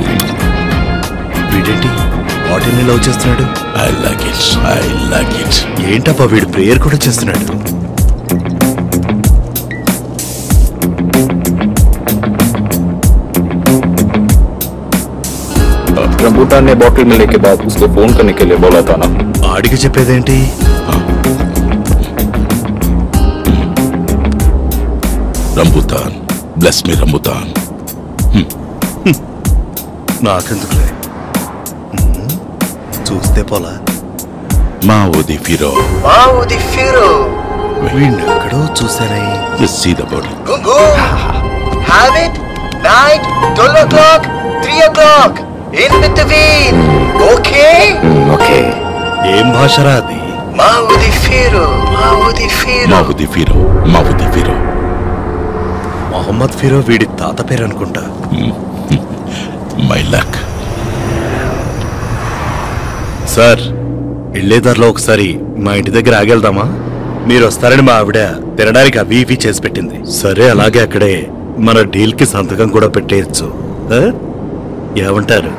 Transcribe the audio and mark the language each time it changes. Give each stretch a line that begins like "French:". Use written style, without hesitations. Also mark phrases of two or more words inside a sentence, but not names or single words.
Telugu: వీడేంటి బాటిల్ని లవ్ చేస్తున్నాడు?
English: I like it. I like it.
Telugu: ఏంటబ్బా వీడు ప్రేయర్ కూడా చేస్తున్నాడు.
Hindi: रंबूटान ने बॉटल मिलने के बाद उसको फोन करने के लिए बोला था ना.
Telugu: ఆడికి చెప్పేదేంటి?
English: Rambutan. Bless me, Rambutan.
Telugu: నాకెందుకులే, చూస్తే పోలా. Mao di Firo. వీణెక్కడో చూసానే.
English: Just see the bottle. Gungu, have it. Night, 12 o'clock, 3 o'clock. In between. Okay? Okay.
Telugu: ఏం భాషరా అది? Mao di Firo. Mao di Firo. Mao di Firo. మొహమ్మద్ ఫిరో వీడి తాత పేరు అనుకుంటా.
English: My luck.
Telugu: సార్, వెళ్ళేదారిలో ఒకసారి మా ఇంటి దగ్గర ఆగెళ్దామా? మీరు వస్తారని మా ఆవిడ తినడానికి అవి ఇవి చేసి పెట్టింది. సరే, అలాగే అక్కడే మన డీల్ కి సంతకం కూడా పెట్టేయచ్చు. ఏమంటారు?